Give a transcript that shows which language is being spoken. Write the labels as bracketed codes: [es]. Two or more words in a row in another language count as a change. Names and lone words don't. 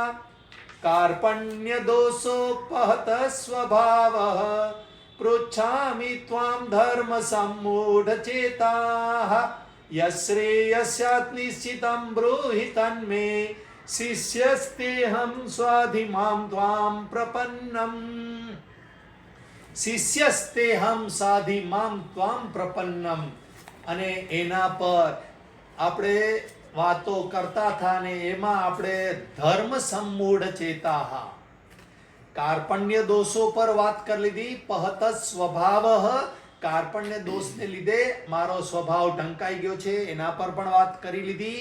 [sa] कार्पण्यदोषोपहत स्वभावः पृच्छामि त्वां धर्मसम्मूढचेताः. यश्रेयस्यात् निश्चितं ब्रूहि तन्मे शिष्यस्तेऽहं स्वाधिमां त्वां प्रपन्नम्. शिष्यस्तेऽहं साधिमां त्वां प्रपन्नम्. [gu] અને એના પર આપણે વાતો કરતા હતા ને એમાં આપણે ધર્મ સંમૂઢ ચેતાહ કાર્પણ્ય દોષો પર વાત કરી લીધી. પહત સ્વભાવ, કાર્પણ્ય દોષને લીધે મારો સ્વભાવ ઢંકાઈ ગયો છે, એના પર પણ વાત કરી લીધી.